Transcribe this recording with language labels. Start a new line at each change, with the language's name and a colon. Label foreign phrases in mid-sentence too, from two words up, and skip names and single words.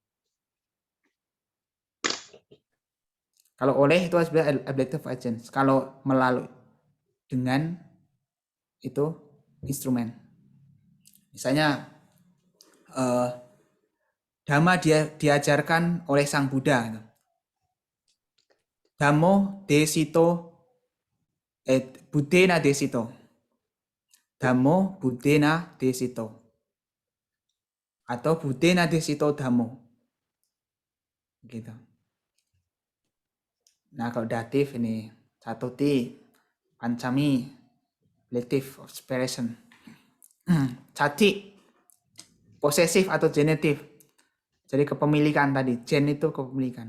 Indonesian: Kalau oleh itu sebenarnya
English: ablative agent.
Indonesian: Kalau melalui dengan itu instrumen. Misalnya Dhamma diajarkan oleh Sang Buddha.
Pali: Dhammo desito Buddhena desito. Dhammo Buddhena desito. Atau Buddhena desito Dhammo.
Indonesian: Gitu. Nah, kalau datif ini
Pali: Catuti, Pancami,
English: relative of expression.
Indonesian: Cati, posesif atau genetif. Jadi kepemilikan tadi, gen itu kepemilikan.